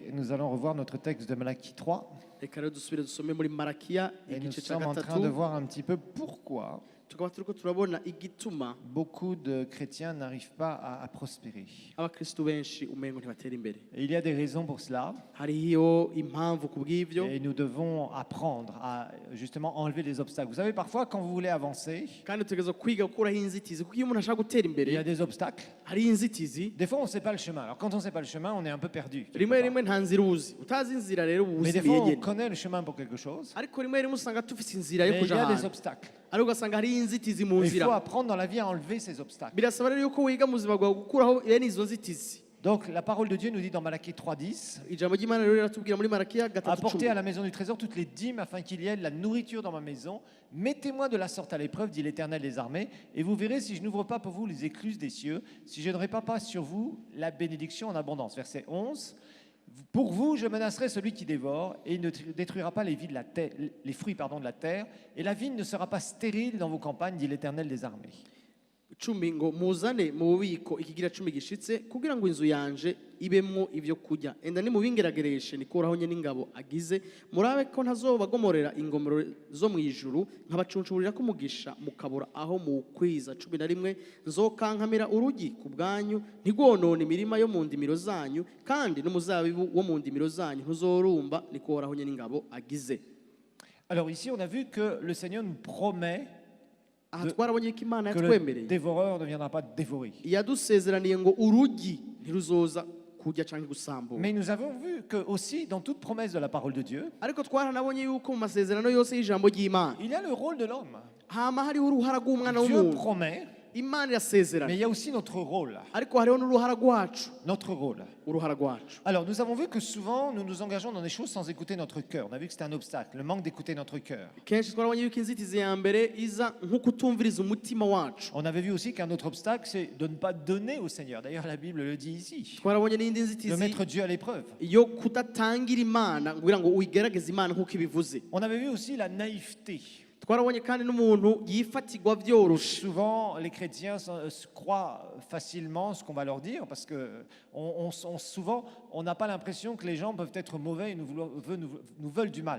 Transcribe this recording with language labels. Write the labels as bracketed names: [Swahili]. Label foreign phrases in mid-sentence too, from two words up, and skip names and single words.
[French] nous allons revoir notre texte de Malachie 3. [Rundi] reka rero dusubire dusome muri Malakiya [French] Et nous [Rundi] igice cya [French] sommes en train [Rundi] gatatu [French] de voir un petit peu pourquoi [Rundi] tukaba turiko turabona igituma [French] beaucoup de chrétiens n'arrivent pas à prospérer. [Rundi] abakristo benshi umengo ntibatera imbere. [French] Et il y a des raisons pour cela. [Rundi] Hariho impamvu kubw'ivyo [French] Et nous devons apprendre à justement enlever les obstacles. Vous savez, parfois, quand vous voulez avancer, [Rundi] kandi tutegerezwa kwiga gukuraho inzitizi kuko iyo umuntu ashaka gutera [French] il y a [Rundi] imbere [French] des obstacles. [Rundi] hari inzitizi [French] Des fois, on ne sait pas le chemin. Alors, quand on ne sait pas le chemin, on est un peu perdu. quelque [Rundi] rimwe [French] part. [Rundi] rimwe nta nzira uzi utazi inzira rero uba [French] Mais des [Rundi] uzimiye [French] fois, on [Rundi] nyene [French] connaît le chemin pour quelque chose. [Rundi] ariko rimwe rimwe usanga tufise inzira yo [French] Mais il y [Rundi] kuja [French] a des [Rundi] ahantu [French] obstacles. [Rundi] ariko ugasanga hari inzitizi mu [French] Il faut [Rundi] nzira [French] apprendre dans la vie à enlever ces obstacles. [Rundi] birasaba rero yuko wiga mu buzima bwawe gukuraho bene izo nzitizi. [French] Donc, la parole de Dieu nous dit dans Malachie 3:10, [Rundi] ijambo ry'Imana rero riratubwira muri Malakiya [French] apportez à [Rundi] 3:10 [French] la maison du trésor toutes les dîmes afin qu'il y ait de la nourriture dans ma maison. Mettez-moi de la sorte à l'épreuve, dit l'Éternel des armées, et vous verrez si je n'ouvre pas pour vous les écluses des cieux, si je ne répands pas sur vous la bénédiction en abondance. Verset 11. Pour vous, je menacerai celui qui dévore, et il ne détruira pas les fruits de la terre, et la vigne ne sera pas stérile dans vos campagnes, dit l'Éternel des armées. [Rundi] 10 ngo muzane mu bubiko ikigira 10 gishitse kugira ngo inzu yanje ibemwo ivyo kurya enda nimubingeragereshe nikuraho nye n'ingabo agize murabe ko ntazobagomorera ingomero zo mu ijuru nkabacuncuburira ko mugisha mukabura aho mu kwiza 11 nzokankamira urugi ku bwanyu ntigwonone imirima yo mu ndimiro zanyu kandi n'umuzabibu wo mu ndimiro zanyu ntuzorumba nikoraho nye n'ingabo agize. [French] Alors ici, on a vu que le Seigneur nous promet [Rundi] aha twarabonye ko Imana [French] que le [Rundi] yatwemereye [French] dévoreur ne viendra pas dévorer. [Rundi] yadusezeraniye ngo urugi ntiruzoza kujya canke gusambura. [French] Mais nous avons vu que aussi dans toute promesse de la parole de Dieu, [Rundi] ariko twaranabonye yuko mu masezerano yose y'ijambo ry'Imana [French] il y a le rôle de l'homme. [Rundi] hama hariho uruhara rw'umwana [French] Dieu [Rundi] w'umuntu. [French] promet, [Rundi] Imana [French] mais [Rundi] irasezerana [French] il y a aussi notre rôle. [Rundi] ariko hariho n'uruhara rwacu. [French] Notre rôle. [Rundi] uruhara rwacu [French] Alors nous avons vu que souvent nous nous engageons dans des choses sans écouter notre cœur. On a vu que c'était un obstacle, le manque d'écouter notre cœur. [Rundi] kenshi twarabonye yuko inzitizi ya mbere iza nko kutumviriza umutima wacu. [French] On avait vu aussi qu'un autre obstacle, c'est de ne pas donner au Seigneur. D'ailleurs, la Bible le dit ici. [Rundi] twarabonye n'indi [French] De [Rundi] nzitizi [French] mettre Dieu à l'épreuve. [Rundi] yo kudatangira Imana kugira ngo uyigerageze Imana nk'uko ibivuze. [French] On avait vu aussi la naïveté. [Rundi] twarabonye kandi n'umuntu yifatirwa byoroshe. [French] Souvent, les chrétiens se croient facilement ce qu'on va leur dire parce que souvent, on n'a pas l'impression que les gens peuvent être mauvais et nous veulent du mal.